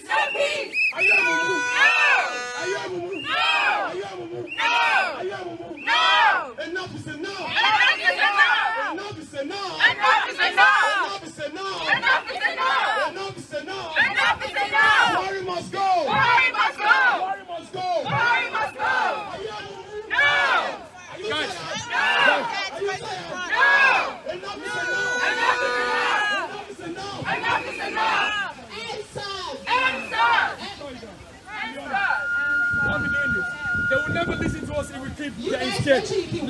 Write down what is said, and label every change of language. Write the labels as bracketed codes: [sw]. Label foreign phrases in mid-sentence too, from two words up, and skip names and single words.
[en] No peace. Are you Amumu? No. Are you Amumu? No. Are you Amumu? No. Are you Amumu? No. Enough is enough. Enough is enough. Enough is enough. Enough is enough. Enough is enough. Enough is enough. Enough is enough. Enough is enough. Buhari must go. Buhari must go. Buhari must go. Buhari must go. Are you Amumu? No. Are you Guys. tired? No. Are you tired? No. Enough is enough. Enough is enough. Enough is enough. Enough is enough. Answers. Answers. Why are we doing this? They will never listen to us if we keep getting scared.